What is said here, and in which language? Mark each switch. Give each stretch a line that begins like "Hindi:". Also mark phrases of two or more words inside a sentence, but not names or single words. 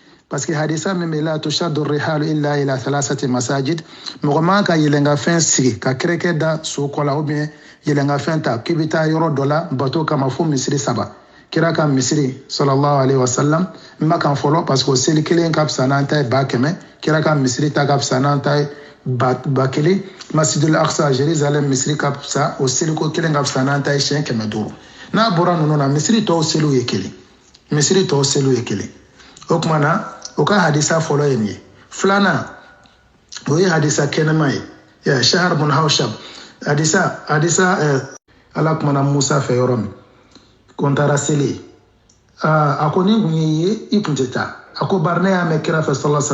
French: parce que
Bambara: hadisa min bɛ
Arabic: لا تشد الرحال إلا إلى ثلاثة مساجد
Bambara: mɔgɔ man ka yɛlɛnkafɛn sigi ka kɛrɛkɛ da so kɔ la
French: ou bien
Bambara: yɛlɛnkafɛn ta k'i bɛ taa yɔrɔ dɔ la bato kama fo misiri 3 kira ka misiri
Arabic: صلى الله عليه وسلم
Bambara: n ma kan fɔlɔ
French: parce que
Bambara: o seli kelen ka fisa n'an ta ye 100 kira ka misiri ta ka fisa n'an ta ye 1000
Arabic: المسجد الأقصى
Bambara: Jérusalem misiri ka fisa o seliko kelen ka fisa n'an ta ye 500 n'a bɔra ninnu na misiri tɔw seliw ye kelen misiri tɔw seliw ye kelen o tuma na o ka hadisa fɔlɔ ye nin ye filanan o ye hadisa kɛnɛma ye Shahr bin Hawshab hadisa ala kumana Musa fɛ yɔrɔ min ko n taara seli a ko ni kun ye i kun tɛ taa a ko bari ne y'a mɛn kira fɛ
Arabic: صلى الله عليه